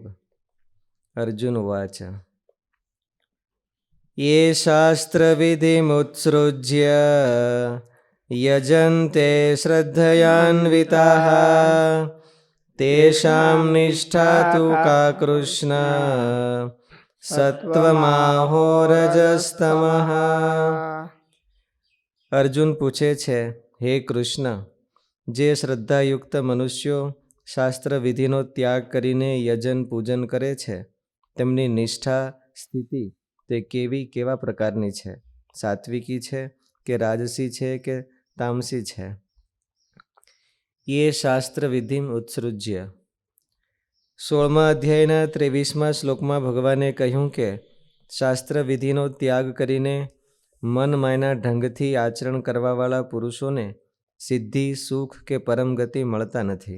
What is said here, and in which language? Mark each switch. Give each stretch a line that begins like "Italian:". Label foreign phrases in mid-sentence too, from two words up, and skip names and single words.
Sanskrit: अर्जुन उवाच ये शास्त्रविधिमुत्सृज्य यजन्ते श्रद्धयान्विताः तेषां निष्ठा तु का कृष्ण सत्वमाहो रजस्तमः।
Gujarati: અર્જુન પૂછે છે, હે કૃષ્ણ, જે શ્રદ્ધાયુક્ત મનુષ્યો શાસ્ત્ર વિધિનો ત્યાગ કરીને યજન પૂજન કરે છે તેમની નિષ્ઠા સ્થિતિ તે કેવા પ્રકારની છે? સાત્વિકી છે કે રાજસી છે કે તામસી છે? એ
Sanskrit: શાસ્ત્ર વિધિ ઉત્સૃજ્ય
Gujarati: 16મા અધ્યાયના 23મા શ્લોકમાં ભગવાને કહ્યું કે શાસ્ત્ર વિધિનો ત્યાગ કરીને મન માયના ઢંગથી આચરણ કરવાવાળા પુરુષોને સિદ્ધિ, સુખ કે પરમ ગતિ મળતા નથી.